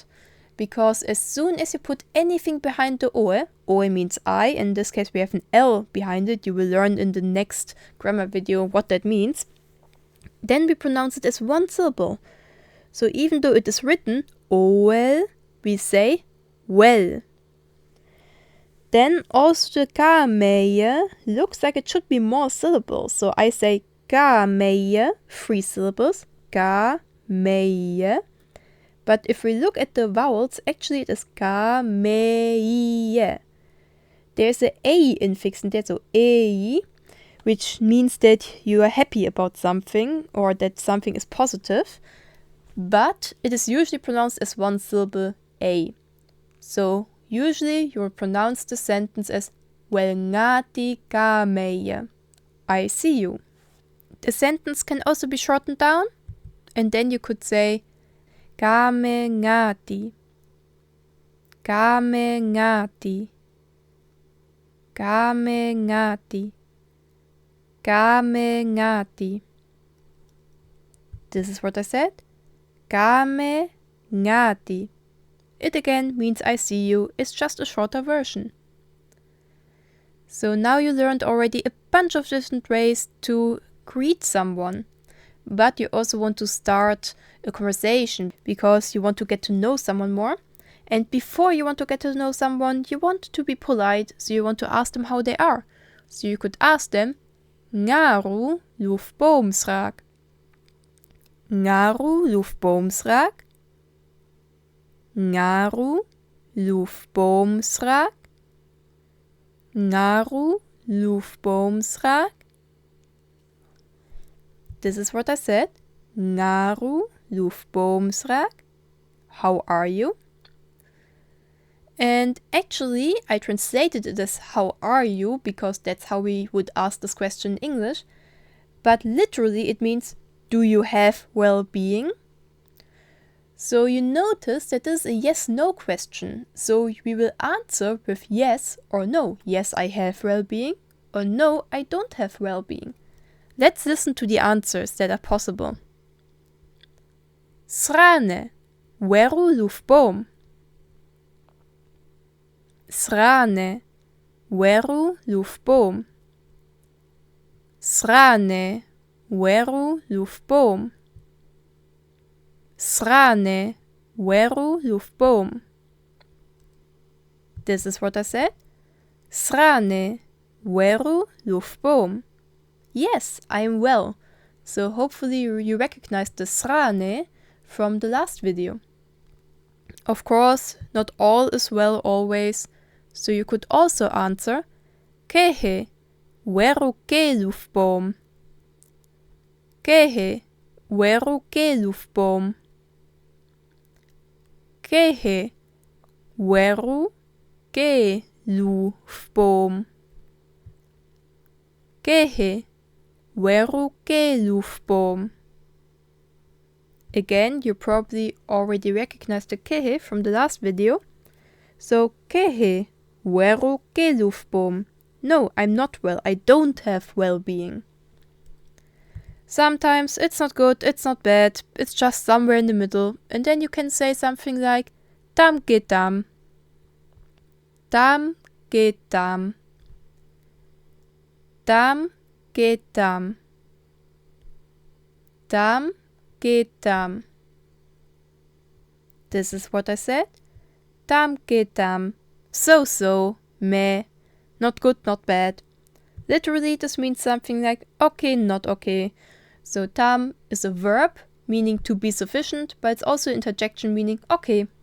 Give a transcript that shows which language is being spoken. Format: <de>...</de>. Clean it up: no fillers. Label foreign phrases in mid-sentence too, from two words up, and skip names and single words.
<en>Because as soon as you put anything behind the OE, OE means I, in this case we have an L behind it, you will learn in the next grammar video what that means. Then we pronounce it as one syllable. So even though it is written OL, we say well. Then also the</en> <art>ka meya</art> <en>looks like it should be more syllables. So I say</en> <art>ka meya,</art> <en>3 syllables,</en> <art>ka meya.</art> <en>But if we look at the vowels, actually it is</en> <art>ka meya.</art> <en>There's an A infix in there, so E, which means that you are happy about something or that something is positive, but it is usually pronounced as one syllable A. So usually you will pronounce the sentence as</en> <art>Wel ngati ka meya.</art> <en>I see you. The sentence can also be shortened down, and then you could say</en> <art>Kame ngati. Kame ngati. Kame ngati. Kame ngati.</art> <en>This is what I said.</en> <art>Kame ngati.</art> <en>It again means I see you. It's just a shorter version. So now you learned already a bunch of different ways to greet someone. But you also want to start a conversation because you want to get to know someone more. And before you want to get to know someone, you want to be polite, so you want to ask them how they are. So you could ask them,</en> <art>Ngaru luf boomsraak. Ngaru luf boomsraak. Ngaru luf boomsraak. Ngaru luf boomsraak.</art> <en>This is what I said.</en> <art>Ngaru luf boomsraak.</art> <en>How are you? And actually, I translated it as how are you because that's how we would ask this question in English. But literally it means, do you have well-being? So you notice that this is a yes-no question. So we will answer with yes or no. Yes, I have well-being, or no, I don't have well-being. Let's listen to the answers that are possible.</en> <art>Srane, weru luf boom. Srane, weru luf boom. Srane, weru luf boom. Srane, weru luf boom.</art> <en>This is what I said.</en> <art>Srane, weru luf boom.</art> <en>Yes, I am well. So hopefully you recognize the srane from the last video. Of course, not all is well always, so you could also answer Kehe,</en> <art>weru kelufboom. Kehe, weru kelufboom. Kehe, weru kelufboom. Kehe, weru kelufboom.</art> <en>Again, you probably already recognized the kehe from the last video. So, kehe,</en> <art>weru kelufboom.</art> <en>No, I'm not well. I don't have well-being. Sometimes it's not good, it's not bad, it's just somewhere in the middle. And then you can say something like</en> <art>Tam geht tam. Tam geht tam. Tam geht tam. Tam geht tam.</art> <en>This is what I said.</en> <art>Tam geht tam.</art> <en>So, meh. Not good, not bad. Literally, this means something like okay, not okay. So tam is a verb, meaning to be sufficient, but it's also interjection meaning okay.</en>